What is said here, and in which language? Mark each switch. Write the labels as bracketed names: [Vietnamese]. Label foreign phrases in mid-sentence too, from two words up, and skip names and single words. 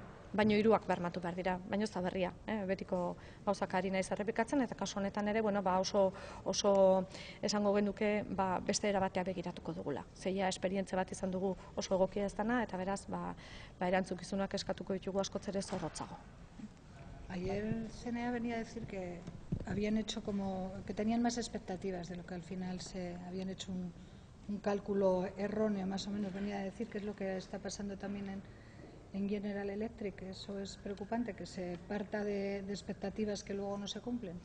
[Basque] Baino hiruak bermatu behar dira, baino ez da berria, betiko gauzak ari naiz errepikatzen eta kasu honetan ere, bueno, oso esango genuke beste era batea begiratuko dugula. Zeia esperientzia bat izan dugu oso egokia ez dana eta beraz erantzunkizunak eskatuko ditugu askoz ere zorrotzago. [Spanish] Ayer CNA venía a decir que habían hecho como que tenían más expectativas de lo que al final se habían hecho un cálculo erróneo, más o menos venía a decir, que es lo que está pasando también en General Electric. Eso es preocupante, que se parta de expectativas que luego no se cumplen.